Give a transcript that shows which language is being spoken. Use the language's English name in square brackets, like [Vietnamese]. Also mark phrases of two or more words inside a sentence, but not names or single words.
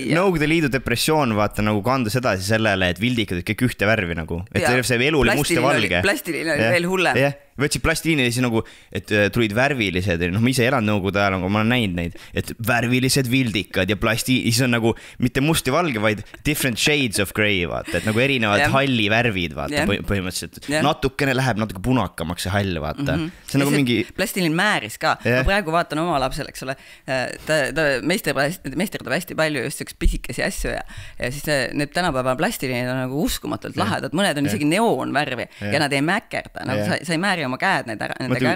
[Estonian] Nõukogude Liidu depressioon, vaata nagu kandas edasi sellele, et vildikad olid kõik ühte värvi nagu, et see elu oli must ja valge. Plastiline oli veel hullem. Võtsid plastiliini ja siis nagu, et tulid värvilised, ma ise elan nõukogude ajal, aga ma olen näinud neid, et värvilised vildikad ja siis on nagu mitte must ja valge, vaid [English] different shades of grey, [Estonian] vaata, et nagu erinevad halli värvid, vaata, põhimõtteliselt. Natukene läheb natuke punakamaks see hall, vaata. See on nagu mingi... Plastiline määris ka. Ma praegu vaatan oma lapsel, eks ole, ta meisterdab hästi palju just üks pisikesi asju ja siis need tänapäeva plastiline on nagu uskumatult lahedad, mõned on isegi neoonvärvi ja nad ei mäkerda, sa ei määri oma käed nendega ära.